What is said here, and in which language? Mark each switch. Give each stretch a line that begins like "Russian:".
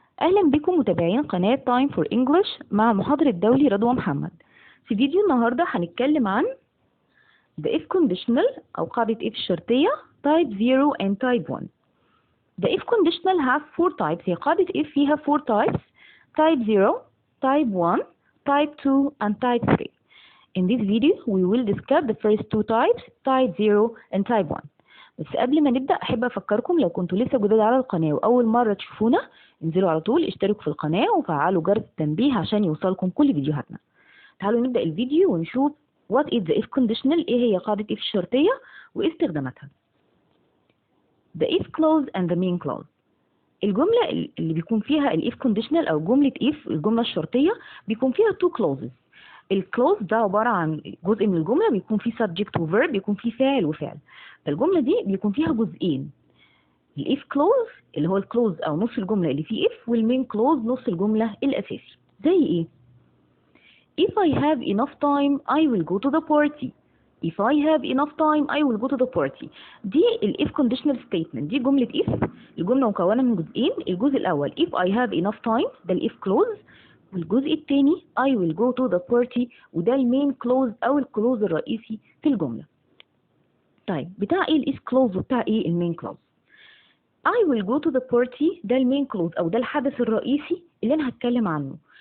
Arabic: أهلا بكم متابعين قناة Time for English مع المحاضر الدولي رضوى محمد. في فيديو النهاردة هنتكلم عن
English: the if conditional
Arabic: أو قاعدة if الشرطية
English: type 0 and type 1. The if conditional has 4 types.
Arabic: هي قاعدة if فيها 4 types:
English: type 0, type 1, type 2 and type 3. In this video we will discuss the first 2 types, type 0 and type 1.
Arabic: بس قبل ما نبدأ أحب أفكركم لو كنتوا لسه جداد على القناة وأول مرة تشوفونا انزلوا على طول اشتركوا في القناة وفعلوا جرس التنبيه عشان يوصلكم كل فيديوهاتنا. تعالوا نبدأ الفيديو ونشوف
English: what is the if conditional،
Arabic: ايه هي قاعدة if الشرطية وايه استخداماتها.
English: The if clause and the main clause.
Arabic: الجملة اللي بيكون فيها ال if conditional أو جملة if الجملة الشرطية بيكون فيها 2 clauses. الكلوز ده عبارة عن جزء من الجملة بيكون فيه subject و verb، بيكون فيه فاعل وفعل. فالجملة دي بيكون فيها جزئين: ال if clause اللي هو الكلوز أو نص الجملة اللي فيه if، والمين clause نص الجملة الأساسي. زي إيه؟
English: If I have enough time I will go to the party. If I have enough time I will go to the party.
Arabic: دي ال if conditional statement، دي جملة if. الجملة مكونة من جزئين: الجزء الأول
English: if I have enough time
Arabic: ده ال if clause، والجزء الثاني
English: I will go to the party
Arabic: وده المين كلوز أو الكلوز الرئيسي في الجملة. طيب بتاع ايه الاس كلوز وبتاع ايه المين كلوز؟
English: I will go to the party
Arabic: ده المين كلوز أو ده الحدث الرئيسي اللي أنا هتكلم عنه.